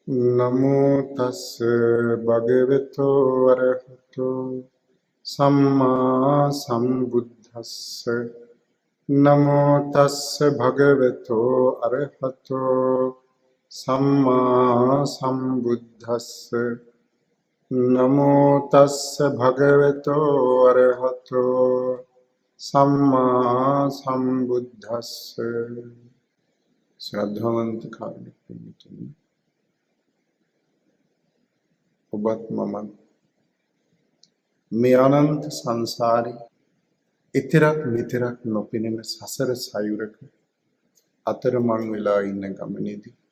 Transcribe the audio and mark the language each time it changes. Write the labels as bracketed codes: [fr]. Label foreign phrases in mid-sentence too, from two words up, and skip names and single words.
[pi] නමෝ තස්ස භගවතු වරහතු සම්මා සම්බුද්දස්ස නමෝ තස්ස භගවතු අරහතු සම්මා සම්බුද්දස්ස නමෝ තස්ස භගවතු අරහතු සම්මා සම්බුද්දස්ස [si] ශ්‍රද්ධාවන්ත කාරුණික පින්තුනි, ඔබත් මමත් මේ අනන්ත සංසාරේ ඉතරක් මෙතරක් නොපෙනෙන සසර සයුරක අතරමං වෙලා ඉන්න ගමනේදී